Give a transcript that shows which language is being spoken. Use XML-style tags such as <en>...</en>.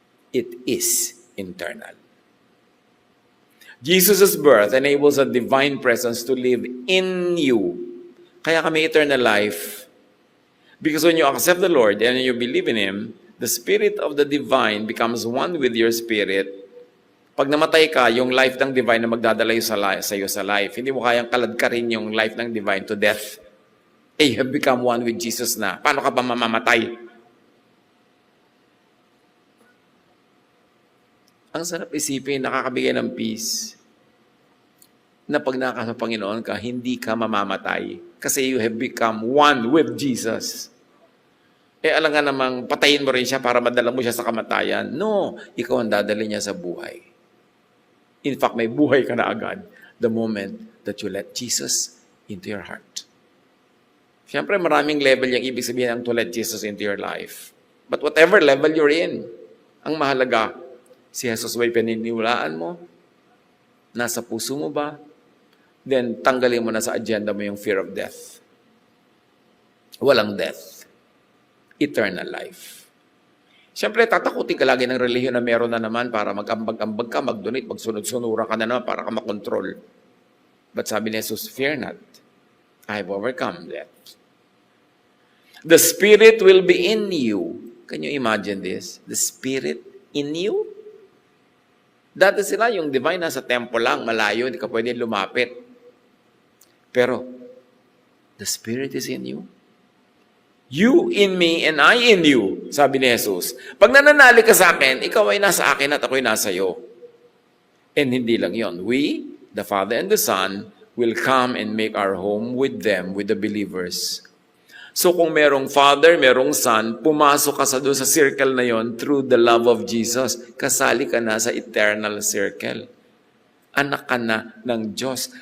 <en>It is internal. Jesus' birth enables a divine presence to live in you.</en> <tl>Kaya kami</tl> <en>eternal life. Because when you accept the Lord and you believe in Him, the Spirit of the Divine becomes one with your spirit.</en> <tl>Pag namatay ka, yung life ng Divine na magdadala sa iyo sa life, hindi mo kayang kaladkarin yung life ng Divine</tl> <en>to death. You have become one with Jesus na.</en> <tl>Paano ka pa mamamatay? Ang sarap isipin, nakakabigay ng peace, na pag nakasa Panginoon ka, hindi ka mamamatay. Kasi</tl> <en>you have become one with Jesus.</en> <tl>Alam nga namang patayin mo rin siya para madala mo siya sa kamatayan. No, ikaw ang dadali niya sa buhay.</tl> <en>In fact,</en> <tl>may buhay ka na agad</tl> <en>the moment that you let Jesus into your heart.</en> <tl>Siyempre, maraming level yung ibig sabihin ng</tl> <en>to let Jesus into your life. But whatever level you're in,</en> <tl>ang mahalaga, si Jesus ba'y pininiwalaan mo? Nasa puso mo ba? Then, tanggalin mo na sa agenda mo yung</tl> <en>fear of death.</en> <tl>Walang death. Eternal life. Siyempre, tatakutin ka lagi ng relihiyon na meron na naman para mag-ambag-ambag ka, mag-donate, magsunod-sunura ka na naman para ka makontrol.</tl> <en>But</en> <tl>sabi ni Jesus,</tl> <en>fear not. I have overcome death. The Spirit will be in you. Can you imagine this? The Spirit in you?</en> <tl>Dati sila, yung divine nasa temple lang, malayo, hindi ka pwede lumapit.</tl> <en>Pero, the Spirit is in you. You in me and I in you,</en> <tl>sabi ni Jesus. Pag nananalig ka sa akin, ikaw ay nasa akin at ako'y nasa iyo. And hindi lang yon.</tl> <en>We, the Father and the Son, will come and make our home with them, with the believers.</en> <tl>So kung merong Father, merong Son, pumasok ka doon sa circle na yon</tl> <en>through the love of Jesus.</en> <tl>Kasali ka na sa eternal circle. Anak ka na ng Diyos.</tl>